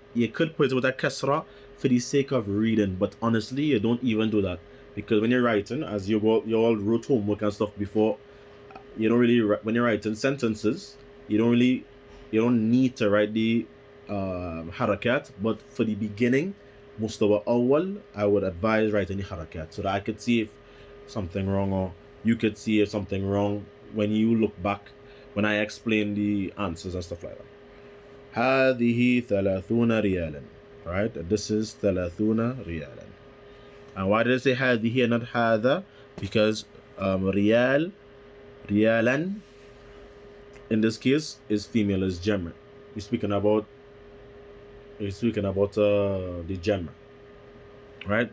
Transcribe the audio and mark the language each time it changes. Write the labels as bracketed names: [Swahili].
[English] You could put it with a kasra for the sake of reading, but honestly you don't even do that, because when you're writing, as you all wrote homework and stuff before, you don't really, when you're writing sentences, you don't need to write the harakat. But for the beginning, mustawa awwal, I would advise writing the harakat so that I could see if something wrong, or you could see if something wrong when you look back when I explain the answers and stuff like that. [Arabic] هذه 30 ريالا, right? [English] This is 30 ريالا. And why did I say هذه and not هذا? Because ريال, ريالا in this case is female, is jamma. We're speaking about the jamma, right?